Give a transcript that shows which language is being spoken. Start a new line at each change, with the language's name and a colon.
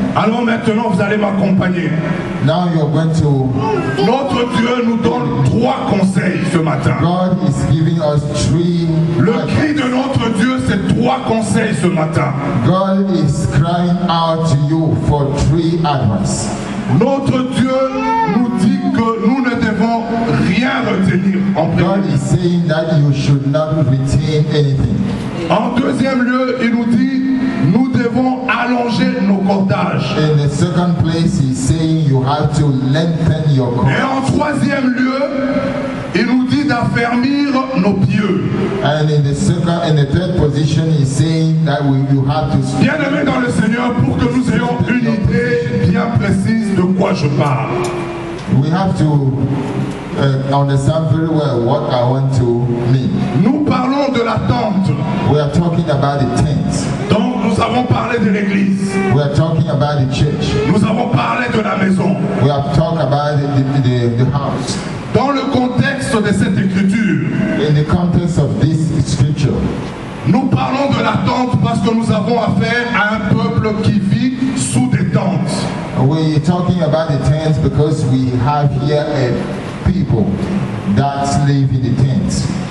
French: Alors maintenant, vous allez m'accompagner.
English: Now you're going to,
French: Notre Dieu nous donne 3 conseils ce matin.
English: God is giving us 3
French: Le cri de notre Dieu, c'est 3 conseils ce matin.
English: God is crying out to you for 3 advice.
French: Notre Dieu nous dit que nous ne devons rien retenir en
English: God
French: premier.
English: is saying that you should not retain anything.
French: En deuxième lieu, il nous dit nous devons allonger nos cordages.
English: In the second place, he's saying you have to lengthen your
French: Et
English: cord.
French: en troisième lieu, il nous dit d'affermir nos pieux.
English: And in the third position, he's saying that you have to.
French: Bien-aimés dans le Seigneur, pour que nous ayons une idée bien précise de quoi je parle.
English: We have to understand very well what I want to mean.
French: Nous parlons de la tente.
English: We are talking about the tent.
French: Donc nous avons parlé de l'église.
English: We are talking about the church.
French: Nous avons parlé de la maison.
English: We have talked about the house.
French: Dans le contexte de cette écriture,
English: In the context of this scripture,
French: nous parlons de la tente parce que nous avons affaire à un peuple qui vit sous des tentes.
English: We're talking about the tents because we have here a people that live in the tents.